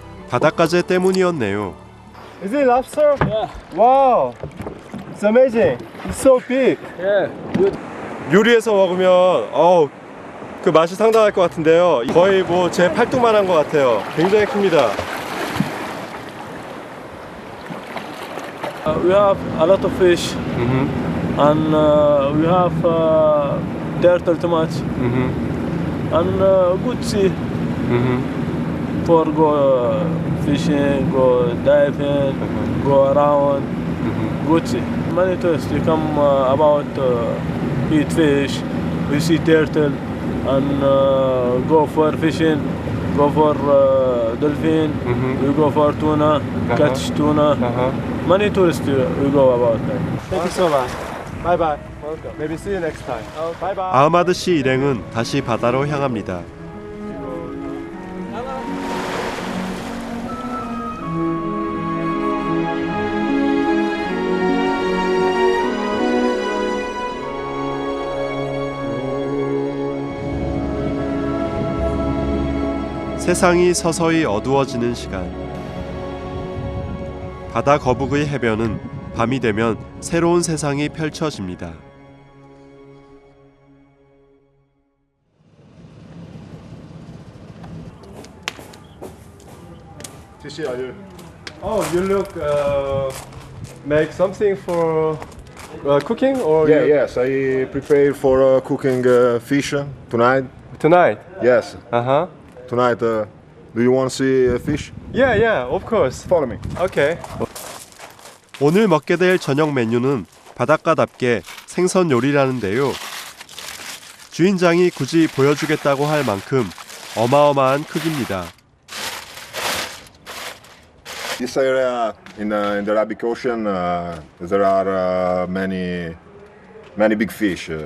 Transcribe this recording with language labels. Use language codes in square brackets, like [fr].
[ko] 바닷가재 때문이었네요. [en] Is it lobster? Yeah. Wow. It's amazing. It's so big. Yeah. Good. [ko] 요리해서 먹으면 그 맛이 상당할 것 같은데요. 거의 뭐 제 팔뚝만한 것 같아요. 굉장히 큽니다. [en] We have a lot of fish, and we have turtle too much, and good sea for go fishing, go diving, go around. Good sea. Many tourists they come about eat fish. We see turtle. And go for fishing, go for dolphin, we go for tuna, catch tuna. Many tourists we go about that. Thank you so much. Bye bye. Welcome. Maybe see you next time. Bye bye. [ko] 아흐마드 씨 일행은 다시 바다로 향합니다. 세상이 서서히 어두워지는 시간. 바다 거북의 해변은 밤이 되면 새로운 세상이 펼쳐집니다. [en] Oh, you look make something for cooking or Yes, I prepare for cooking fish tonight. tonight? Yes. Uh-huh. Tonight, do you want to see fish? Yeah, of course. Follow me. Okay. [ko] 오늘 먹게 될 저녁 메뉴는 바닷가답게 생선 요리라는데요. 주인장이 굳이 보여주겠다고 할 만큼 어마어마한 크기입니다. [en] This area in the Arabic Ocean, there are many big fish.